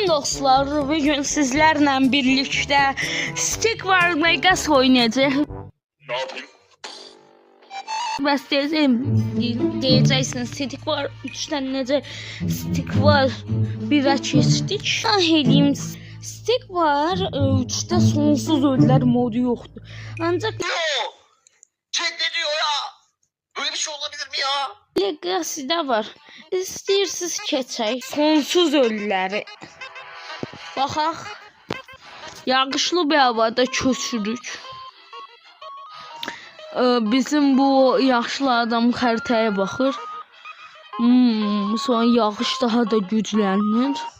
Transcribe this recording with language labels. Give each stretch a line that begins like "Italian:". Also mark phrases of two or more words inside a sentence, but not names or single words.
Turkish: dostlar, bugün sizlerle birlikte Stick War Vegas oynayacağız. Ne yapayım?
Azerbaijani: Bəs deyəcəksiniz, Stick War 3-dən necə Stick War 1-ə keçdik? Edeyim, Stick War 3-də sonsuz ölülər modu yoxdur. Ancaq
Turkish: Chat ne diyor ya? Böyle bir şey olabilir mi ya?
Azerbaijani: Legacy'də var. İstəyirsiniz keçək sonsuz ölüləri. Baxaq. Yağışlı bir havada köçürük. Bizim bu yaşlı adam xəritəyə baxır. Sonra yağış daha da güclənir.